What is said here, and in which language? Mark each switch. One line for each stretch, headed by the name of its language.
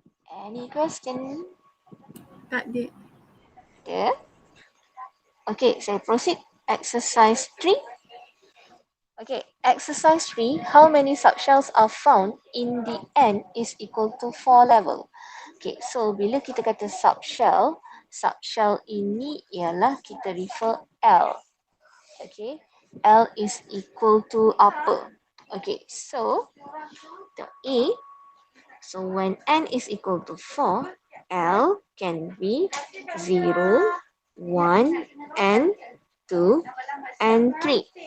English: Any question?
Malay: Tak ada. Ada? Okay, saya proceed. Exercise 3.
English: Okay, exercise 3. How many subshells are found in the n is equal to 4 level? Okay, so
Malay: bila kita kata subshell ini ialah kita refer L.
English: Okay, L is equal to apa? Okay, so the A So when n is equal to 4, L can be 0, 1, and 2, and 3.